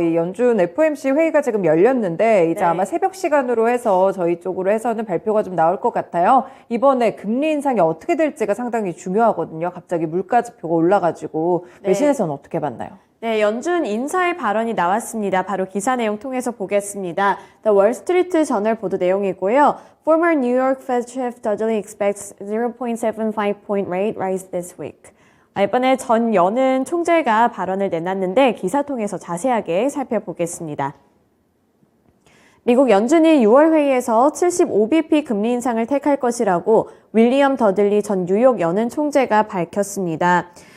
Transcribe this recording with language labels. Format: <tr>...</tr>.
<ko>이 연준 FOMC 회의가 지금 열렸는데 이제 아마 새벽 시간으로 해서 저희 쪽으로 해서는 발표가 좀 나올 것 같아요. 이번에 금리 인상이 어떻게 될지가 상당히 중요하거든요. 갑자기 물가 지표가 올라가지고 외신에서는 어떻게 봤나요? 네, 연준 인사의 발언이 나왔습니다. 바로 기사 내용 통해서 보겠습니다.</ko> <en>The Wall Street Journal</en> <ko>보도 내용이고요.</ko> <en>Former New York Fed Chief Dudley expects 0.75 point rate rise this week.</en> <ko>이번에 전 여는 총재가 발언을 내놨는데 기사 통해서 자세하게 살펴보겠습니다. 미국 연준이 6월 회의에서 75bp 금리 인상을 택할 것이라고 윌리엄 더들리 전 뉴욕 연은 총재가 밝혔습니다.</ko>